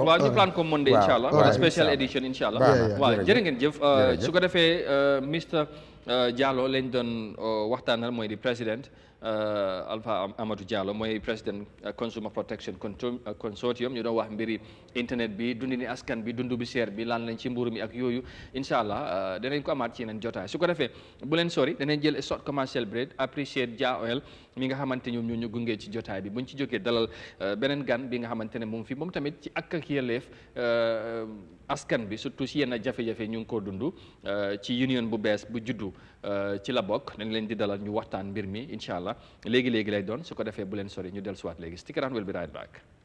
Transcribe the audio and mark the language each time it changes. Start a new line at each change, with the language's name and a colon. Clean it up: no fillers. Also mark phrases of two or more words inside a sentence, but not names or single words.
Wolof: waaw ñu plan ko Monday incha allah
French: spécial édition
Wolof: incha allah waaw jërë ngeen jëf su ko defee Mr Diallo lañ doon waxtaanal mooy di président Alpha Amadou Diallo mooy président Consumer Protection Consortium ñu doon wax mbiri internet bi dundi ni askan bi dundu bi seer bi lan lañ ci mburu mi ak yooyu incha allah danañ ko amaat ci yeneen jotaay su ko defee bu leen sori danañ jël
English: short commercial break
Wolof: appreciate Jah Oil mi nga xamante ñoom ñu gungee ci jotaay bi buñ ci jógee dalal beneen gan bi nga xamante ne moom fi moom tamit ci ak yelleef askan bi surtout si yenn jafe-jafe ñu ngi ko dund ci union bu bees bu juddu ci la bokk dañ leen di dalal ñu waxtaan mbir mi incha allah léegi lay doon su ko defee bu leen sori ñu dellusiwaat léegi
English: stick around, we'll be right back.